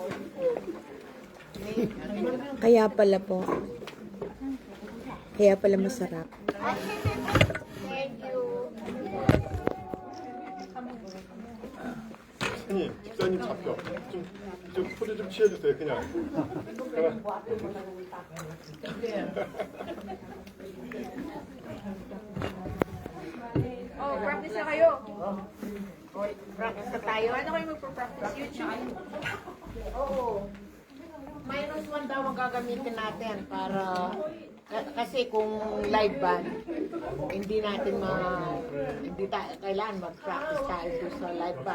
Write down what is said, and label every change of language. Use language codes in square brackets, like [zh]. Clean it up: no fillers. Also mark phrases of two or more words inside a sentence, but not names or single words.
[tl] Kaya pala po. Kaya pala masarap. [ko] 선생님, 집사님 잡혀. 좀 포즈 좀 취해주세요, 그냥. [tl] Oh, practice na kayo. Practice na tayo. Ano kayo magpo-practice? YouTube? Oo. -1 daw ang gagamitin natin para kasi kung live band, hindi natin kailangan mag-practice tayo doon sa live band.